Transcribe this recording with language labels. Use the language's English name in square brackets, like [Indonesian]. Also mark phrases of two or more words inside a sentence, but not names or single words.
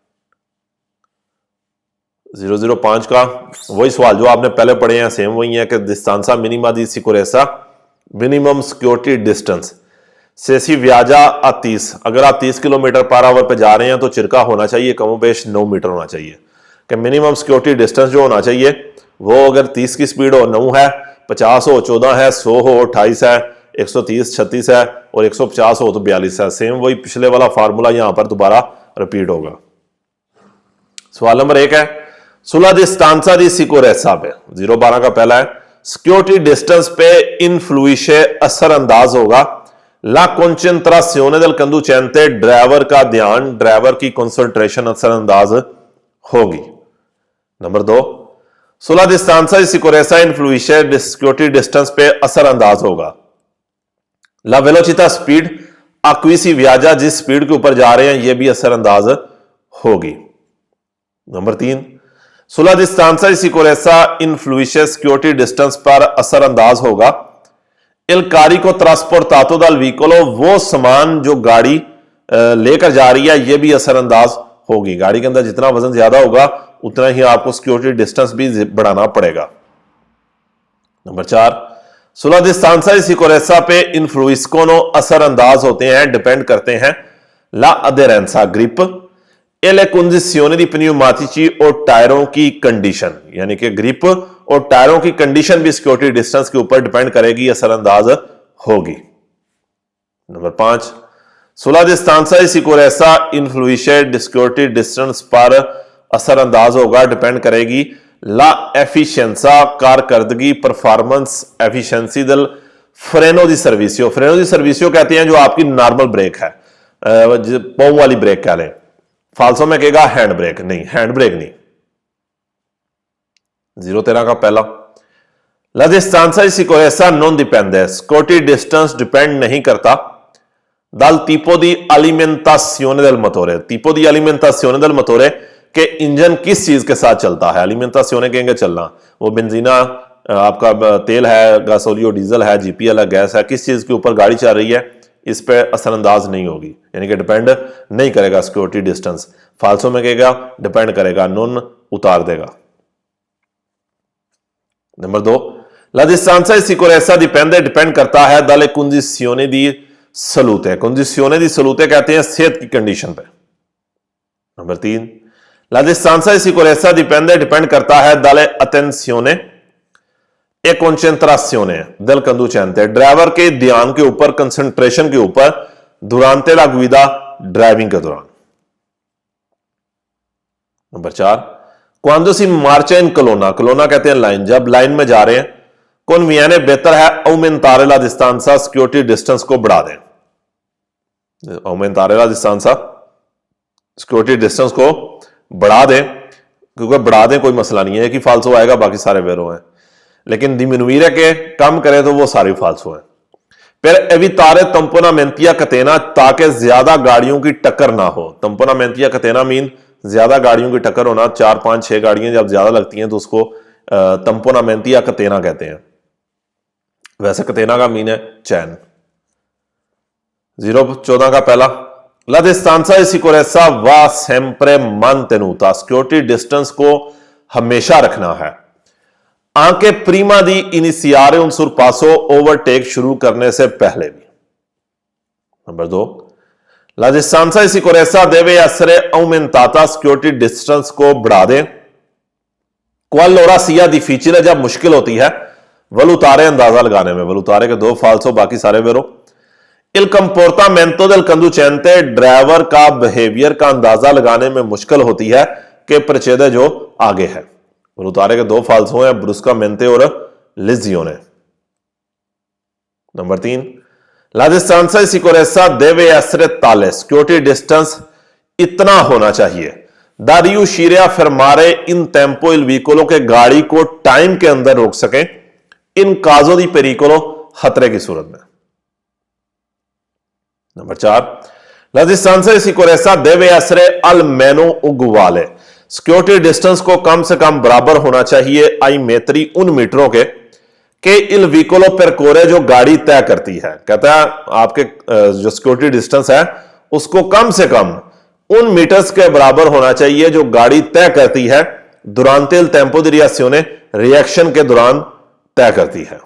[Hindi] 005 का वही सवाल जो आपने पहले पढ़े हैं, सेम वही है कि [Italian] distanza minima di sicurezza, [English] minimum security distance [Italian] se si viaggia a 30, [Hindi] अगर आप 30 [English] kilometer per hour [Hindi] पे जा रहे हैं तो चिरका होना चाहिए कमोबेश 9 मीटर होना चाहिए, कि [English] minimum security distance [Hindi] जो होना चाहिए वो अगर 30 की स्पीड हो 9 है, 50 हो 14 है, 100 हो 28 है, 130 36 है और 150 हो तो 42 है। सेम वही पिछले वाला फार्मूला यहां पर दोबारा रिपीट होगा। सवाल नंबर 1 है [Italian] sulla distanza di sicurezza [Hindi] पे, 012 का पहला है, [English] security distance [Hindi] पे इन्फ्लुइशे असरअंदाज होगा [Italian] la concentrazione del conducente, [Hindi] ड्राइवर का ध्यान, ड्राइवर की कंसंट्रेशन असरअंदाज होगी। नंबर 2, [Italian] sulla distanza di sicurezza influisce [English] security distance [Hindi] पे असरअंदाज होगा [Italian] la velocità, [Hindi] स्पीड [Italian] a cui si viaggia, [Hindi] जिस स्पीड के ऊपर जा रहे हैं यह भी असरअंदाज होगी। नंबर 3, [Italian] sulla distanza di sicurezza influisce [English] security distance [Hindi] पर असरअंदाज होगा [Italian] il carico trasportato dal veicolo, [Hindi] वो सामान जो गाड़ी लेकर जा रही है यह भी असरअंदाज होगी। गाड़ी के अंदर जितना वजन ज्यादा होगा उतना ही आपको [English] security distance [Hindi] भी बढ़ाना पड़ेगा। नंबर 4, [Italian] sulla distanza di sicurezza [Hindi] पे इन्फ्लुइस्कोनो असरअंदाज होते हैं, डिपेंड करते हैं [Italian] la aderenza, [Hindi] ग्रिप [Italian] e le condizioni di pneumatici [Hindi] और टायरों की कंडीशन, यानी कि ग्रिप और टायरों की कंडीशन भी [English] security distance [Hindi] के ऊपर डिपेंड करेगी, असरअंदाज होगी। नंबर 5, [Italian] sulla distanza di sicurezza influisce [English] security distance [Hindi] पर असरअंदाज होगा, डिपेंड करेगी [Italian] la efficienza, [Hindi] कारकर्दगी, [English] performance, efficiency [Italian] del freno di servizio, freno di servizio [Hindi] कहते हैं जो आपकी [English] normal brake [Hindi] है, पाँव वाली ब्रेक कह लें, फालसो में कहेगा [English] hand brake, [Hindi] नहीं [English] hand brake [Hindi] नहीं। 013 का पहला, [Italian] la distanza di sicurezza non dipende, [English] security distance [Hindi] डिपेंड नहीं करता [Italian] dal tipo di alimentazione del motore, [Hindi] tipo di alimentazione del motore, के इंजन किस चीज के साथ चलता है। एलिमेंटासियोने कहेंगे चलना, वो बेंजीना आपका तेल है, गासोलियो डीजल है, जीपीएल है, गैस है, किस चीज के ऊपर गाड़ी चल रही है इस पे असरअंदाज नहीं होगी, यानी कि डिपेंड नहीं करेगा [English] security distance. [Hindi] फालसो में कहेगा डिपेंड करेगा, नॉन उतार देगा। नंबर 2, [Italian] la distanza di sicurezza dipende, [Hindi] डिपेंड करता है [Italian] dalle condizioni di salute, condizioni di salute [Hindi] कहते हैं सेहत की कंडीशन पे। नंबर 3, [Italian] la distanza di sicurezza dipende, [Hindi] डिपेंड करता है [Italian] dalle attenzione e concentrazione del conducente, [Hindi] ड्राइवर के ध्यान के ऊपर, कंसंट्रेशन के ऊपर, [Italian] durante la guida, [Hindi] ड्राइविंग के दौरान। नंबर 4, [Italian] quando si marcia in colonna, colonna [Hindi] कहते हैं लाइन, जब लाइन में जा रहे हैं, conviene बेहतर है [Italian] aumentare la distanza, [English] security distance [Hindi] को बढ़ा दें, [Italian] aumentare la distanza, [English] security distance [Hindi] को बढ़ा दें, क्योंकि बढ़ा दें कोई मसला नहीं है कि फालसो आएगा बाकी सारे वेरो हैं, लेकिन डिमिनुire के कम करें तो वो सारी फालसो है। फिर [Italian] evitare tamponamenti a catena, [Hindi] ताकि ज्यादा गाड़ियों की टक्कर ना हो। [Italian] tamponamenti a catena [Hindi] मीन ज्यादा गाड़ियों की टक्कर होना, 4 5 6 गाड़ियां जब ज्यादा लगती हैं तो उसको [Italian] tamponamenti a catena [Hindi] कहते हैं। वैसे कतेना का मीन है चैन। 014 का पहला, [Italian] la distanza di sicurezza va sempre mantenuta, [English] security distance [Hindi] को हमेशा रखना है [Italian] anche prima di iniziare un sorpasso, [Hindi] ओवरटेक शुरू करने से पहले भी। नंबर 2, [Italian] la distanza di sicurezza deve essere aumentata, [English] security distance [Hindi] को बढ़ा दें [Italian] qualora sia difficile, [Hindi] जब मुश्किल होती है वलुतारे अंदाजा लगाने में, वलुतारे के 2 फालसो बाकी सारे वेरो, [Italian] il comportamento del conducente, [Hindi] ड्राइवर का बिहेवियर का अंदाजा लगाने में मुश्किल होती है कि प्रचेदे जो आगे है। और उतारे के दो फाल्सो हैं, ब्रुस्कामेंटे और लिजियोने। नंबर 3, [Italian] la distanza di sicurezza deve essere tale, [English] security distance [Hindi] इतना होना चाहिए, [Italian] da riuscire a fermare in tempo il veicolo, [Hindi] के गाड़ी को टाइम के अंदर रोक सकें [Italian] in caso di pericolo, [Hindi] खतरे की सूरत में। नंबर 4, [Italian] la distanza di sicurezza deve essere almeno uguale, [English] security distance [Hindi] को कम से कम बराबर होना चाहिए [Italian] ai metri [Hindi] उन मीटरों के [Italian] il veicolo percorre, [Hindi] जो गाड़ी तय करती है। कहता है आपके जो [English] security distance [Hindi] है उसको कम से कम उन मीटर्स के बराबर होना चाहिए जो गाड़ी तय करती है [Italian] durante il tempo di reazione, [Hindi] रिएक्शन के दौरान तय करती है।